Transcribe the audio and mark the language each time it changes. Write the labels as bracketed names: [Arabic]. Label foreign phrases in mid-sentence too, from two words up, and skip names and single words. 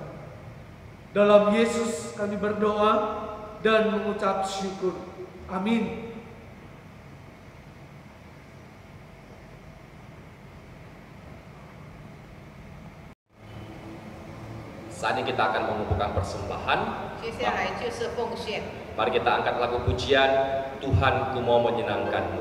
[Indonesian] Dalam Yesus kami berdoa dan mengucap syukur. Amin. Saat ini kita akan mengumpulkan persembahan. [Chinese] 接下来就是奉献。 [Indonesian] Mari kita angkat lagu pujian, Tuhan ku mau menyenangkan-Mu.